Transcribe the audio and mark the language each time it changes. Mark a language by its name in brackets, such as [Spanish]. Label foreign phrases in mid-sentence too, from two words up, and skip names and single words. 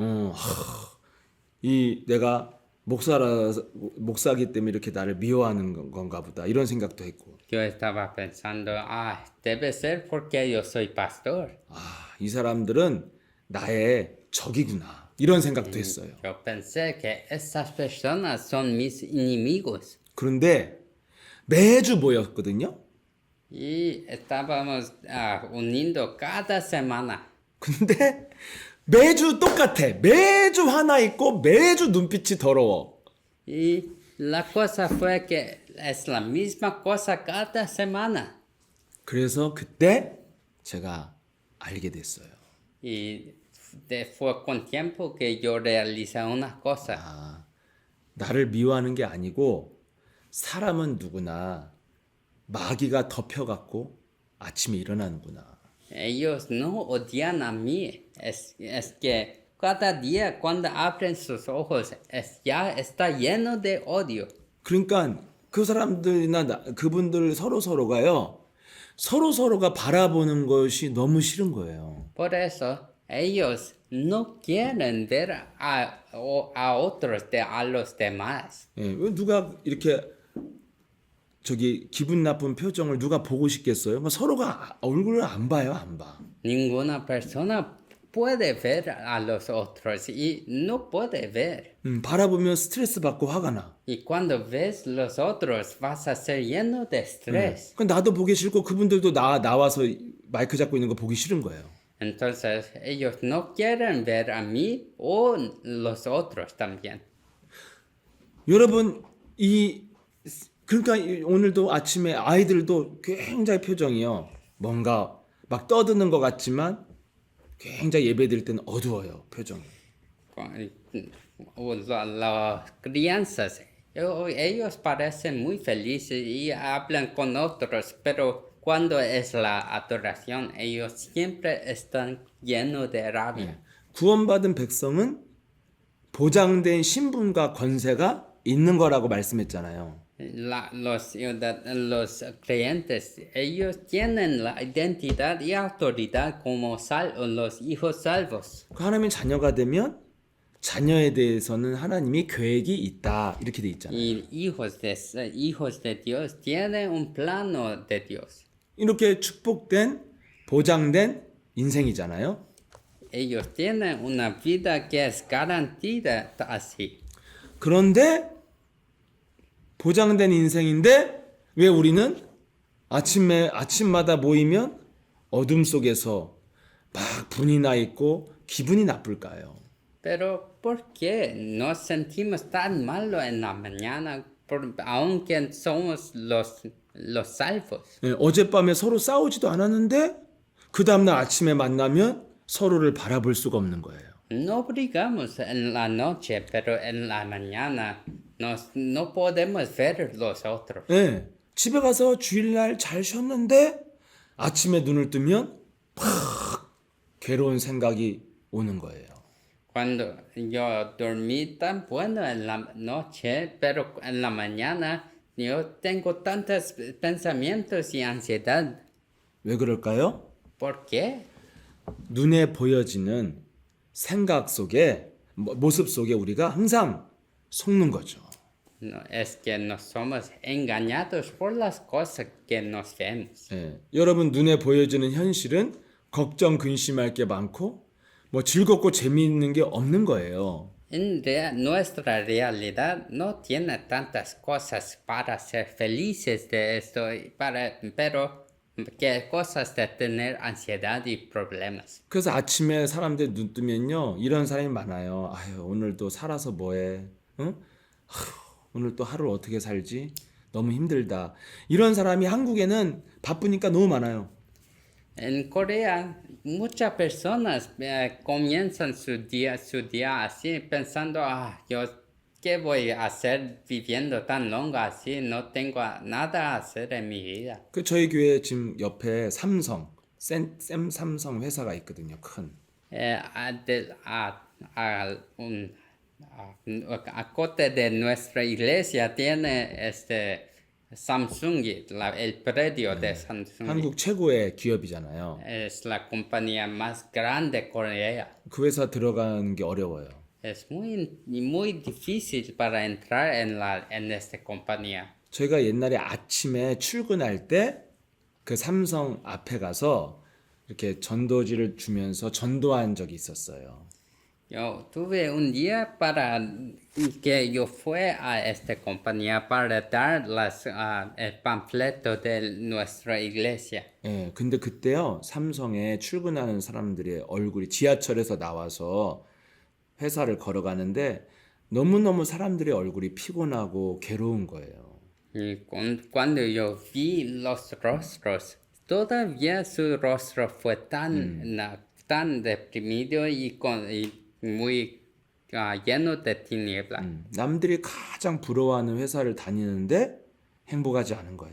[Korean] 이 내가 목사기 때문에 이렇게 나를 미워하는 건가 보다. 이런 생각도 했고. [Spanish] Yo estaba pensando, debe ser porque yo soy pastor. [Korean] 이 사람들은 나의 적이구나. 이런 생각도 했어요. [Spanish] Yo pensé que esas personas son mis enemigos. [Korean] 그런데 매주 모였거든요. [Spanish] Y estábamos uniendo cada semana. [Korean] 근데 매주 똑같아. 매주 화나 있고 매주 눈빛이 더러워. [Spanish] Y la cosa fue que es la misma cosa cada semana. [Korean] 그래서 그때 제가 알게 됐어요. [Spanish] Y fue con tiempo que yo realicé una cosa. [Korean] 나를 미워하는 게 아니고 사람은 누구나 마귀가 덮여갖고 아침에 일어나는구나. [Spanish] Ellos no odian a mí. Es que cada día cuando abren sus ojos ya está lleno de odio. [Korean] 그러니까 그 사람들이나 그분들 서로가요. 서로가 바라보는 것이 너무 싫은 거예요. [Spanish] Por eso ellos no quieren ver a otros, a los demás. [Korean] 예, 왜 누가 이렇게 저기 기분 나쁜 표정을 누가 보고 싶겠어요? 그러니까 서로가 얼굴을 안 봐요, 안 봐. [Spanish] Ninguna persona puede ver a los otros y no puede ver. [Korean] 바라보면 스트레스 받고 화가 나. [Spanish] Y cuando ves los otros vas a ser lleno de estrés. [Korean] 그러니까 나도 보기 싫고 그분들도 나와서 마이크 잡고 있는 거 보기 싫은 거예요. [Spanish] Entonces ellos no quieren ver a mí o los otros también. [Korean] 여러분 그러니까 오늘도 아침에 아이들도 굉장히 표정이요. 뭔가 막 떠드는 것 같지만 굉장히 예배드릴 때는 어두워요, 표정이. [Spanish] Las crianzas, ellos parecen muy felices y hablan con otros, pero cuando es la adoración, ellos siempre están llenos de rabia. [Korean] 구원받은 백성은 보장된 신분과 권세가 있는 거라고 말씀했잖아요. [Spanish] Los creyentes, ellos tienen la identidad y autoridad como los hijos salvos. [Korean] 하나님의 자녀가 되면 자녀에 대해서는 하나님이 계획이 있다 이렇게 돼 있잖아요. [Spanish] Y hijos de Dios tienen un plano de Dios. [Korean] 이렇게 축복된 보장된 인생이잖아요. [Spanish] Ellos tienen una vida que es garantida así. [Korean] 그런데 보장된 인생인데 왜 우리는 아침마다 모이면 어둠 속에서 막 분이 나 있고 기분이 나쁠까요? [Spanish] Pero ¿por qué nos sentimos tan malos en la mañana, aunque somos los salvos? [Korean] 예, 어젯밤에 서로 싸우지도 않았는데 그 다음날 아침에 만나면 서로를 바라볼 수가 없는 거예요. [Spanish] No brigamos en la noche, pero en la mañana no podemos ver los otros. [Korean] 예, 집에 가서 주일날 잘 쉬었는데 아침에 눈을 뜨면 팍 괴로운 생각이 오는 거예요. [Spanish] Cuando yo dormí tan bueno en la noche, pero en la mañana yo tengo tantos pensamientos y ansiedad. [Korean] 왜 그럴까요? [Spanish] ¿Por qué? [Korean] 눈에 보여지는 생각 속에 모습 속에 우리가 항상 속는 거죠. [Spanish] No, es que nos somos engañados por las cosas que nos vemos. [Korean] 예, 여러분 눈에 보여지는 현실은 걱정 근심할 게 많고 뭐 즐겁고 재미있는 게 없는 거예요. [Spanish] Nuestra realidad no tiene tantas cosas para ser felices de esto, pero que cosas de tener ansiedad y problemas. [Korean] 그래서 아침에 사람들 눈 뜨면요 이런 사람이 많아요. 아유 오늘도 살아서 뭐해? 응? 오늘 또 하루를 어떻게 살지? 너무 힘들다. 이런 사람이 한국에는 바쁘니까 너무 많아요. [Spanish] En Corea, muchas personas comienzan su día así, pensando, yo qué voy a hacer viviendo tan longo así, no tengo nada a hacer en mi vida. [Korean] 그 저희 교회 지금 옆에 삼성 회사가 있거든요. 큰. [Spanish] A cote de nuestra iglesia tiene Samsung, el predio de Samsung. [Korean] 한국 최고의 기업이잖아요. [Spanish] Es la compañía más grande de Corea. [Korean] 그 회사 들어가는 게 어려워요. [Spanish] Es muy difícil para entrar en esta compañía. [Korean] 저희가 옛날에 아침에 출근할 때 그 삼성 앞에 가서 이렇게 전도지를 주면서 전도한 적이 있었어요. [Spanish] Yo tuve un día que yo fui a esta compañía para dar el panfleto de nuestra iglesia. [Korean] 예, 근데 그때요 삼성에 출근하는 사람들의 얼굴이 지하철에서 나와서 회사를 걸어가는데 너무너무 사람들의 얼굴이 피곤하고 괴로운 거예요. [Spanish] Y cuando yo vi los rostros, todavía su rostro fue tan deprimido y muy lleno de tiniebla. [Korean] 남들이 가장 부러워하는 회사를 다니는데 행복하지 않은 거예요.